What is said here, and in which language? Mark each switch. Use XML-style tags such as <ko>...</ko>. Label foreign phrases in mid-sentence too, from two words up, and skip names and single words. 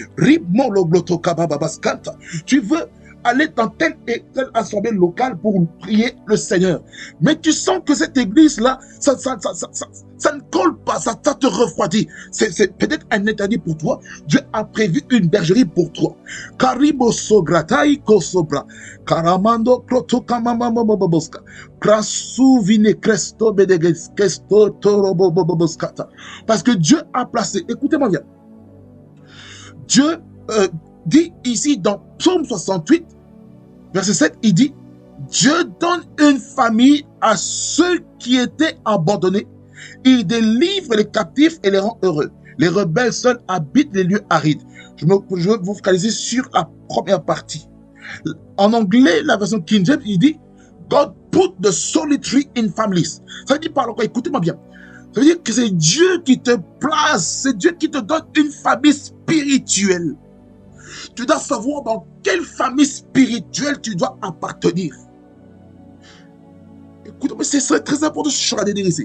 <fr>Tu veux aller dans telle et telle assemblée locale pour prier le Seigneur. Mais tu sens que cette église-là, ça ne colle pas, ça te refroidit. C'est peut-être un interdit pour toi. Dieu a prévu une bergerie pour toi. Karibo sogratai kosobra. Karamando krotokamamaboboboska. Krasuvine kresto bedeges kesto toroboboboboskata. Parce que Dieu a placé, écoutez-moi bien, Dieu dit ici dans Psaume 68, verset 7, il dit, Dieu donne une famille à ceux qui étaient abandonnés. Il délivre les captifs et les rend heureux. Les rebelles seuls habitent les lieux arides. Je veux vous focaliser sur la première partie. En anglais, la version King James, il dit,</fr> <en>God put the solitary in families.</en> <fr>Ça veut dire par quoi? Écoutez-moi bien. Ça veut dire que c'est Dieu qui te place, c'est Dieu qui te donne une famille spirituelle. Tu dois savoir dans quelle famille spirituelle tu dois appartenir. Écoute, mais c'est très important ce que je suis en train de dire ici.</fr>